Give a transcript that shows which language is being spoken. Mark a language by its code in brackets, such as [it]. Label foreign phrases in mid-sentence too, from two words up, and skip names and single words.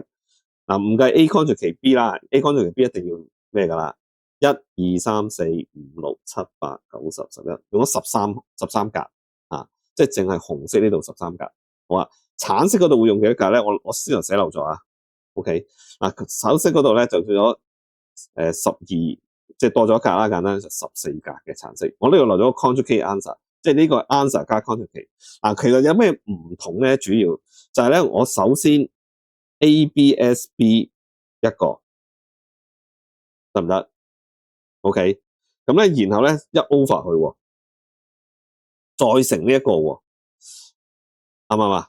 [yue] 嗱，唔計 [en] A conjugate B [yue] 啦 ， [en] A conjugate B [yue] 一定要咩噶啦？1、2、3、4、5、6、7、8、9、10、11，用咗13格即係淨係紅色呢度13格。好啊，橙色嗰度會用幾多格咧？我先頭寫漏咗啊。OK，橙色嗰度咧就叫咗12，即係多咗一格啦，簡單就14格嘅橙色。我呢度留咗個 conjugate answer，即係呢個 answer 加 conjugate。其實有咩唔同咧？主要就係咧，我首先 A、B、S、B 一個得唔得 ？OK， 咁咧然後咧一 over 佢，再乘呢一個喎，啱唔啱啊？